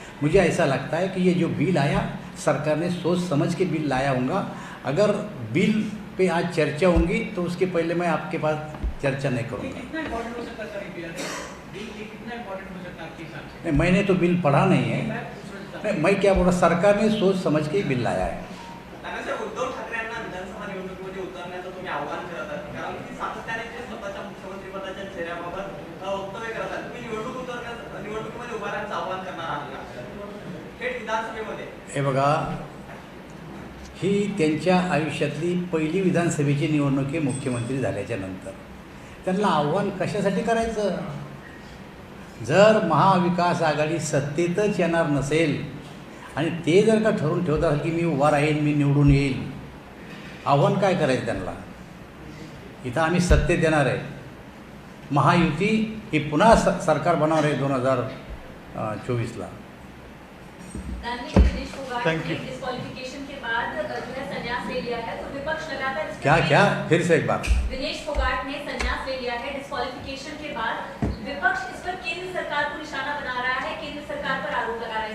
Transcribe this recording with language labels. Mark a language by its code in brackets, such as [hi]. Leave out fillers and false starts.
[hi] मुझे ऐसा लगता है कि ये जो बिल आया सरकार ने सोच समझ के बिल लाया होगा. अगर बिल पे आज चर्चा होंगी तो उसके पहले मैं आपके पास चर्चा नहीं करूँगा. कितना इंपॉर्टेंट हो सकता है सर ये बिल, ये कितना इंपॉर्टेंट हो सकता है आपके हिसाब से? नहीं, मैंने तो बिल पढ़ा नहीं है. मैं पूछ रहा था. नहीं, मैं क्या बोल रहा, सरकार ने सोच समझ के ही बिल लाया है. [mr] दादासाहेब, उद्धव ठाकरे यांना विधानसभा निवडणुकीमध्ये उतरण्याचं तुम्ही आव्हान करत आहात, कारण की सातत्याने ते स्वतःच्या मुख्यमंत्रीपदाच्या चेहऱ्याबाबत वक्तव्य करत आहात. तुम्ही निवडणुकीमध्ये उभा राहण्याचं आव्हान करणार आहात का थेट विधानसभेमध्ये? हे बघा, ही त्यांच्या आयुष्यातली पहिली विधानसभेची निवडणूक आहे मुख्यमंत्री झाल्याच्या नंतर. त्यांना आव्हान कशासाठी करायचं. जर महाविकास आघाडी सत्तेतच येणार नसेल आणि ते जर का ठरवून ठेवत असेल की मी उभा राहीन, मी निवडून येईल, आव्हान काय करायचं त्यांना. इथं आम्ही सत्तेत येणार आहे, महायुती ही पुन्हा सरकार बनवणार आहे 2024ला. [hi] दिनेश फोगाट ने डिस्क्वालिफिकेशन के बाद जो है संन्यास ले लिया है, तो विपक्ष लगातार इस पर क्या क्या फिर से एक बार. दिनेश फोगाट ने संन्यास ले लिया है डिस्क्वालिफिकेशन के बाद, विपक्ष इस पर केंद्र सरकार को निशाना बना रहा है, केंद्र सरकार पर आरोप लगा रहा है.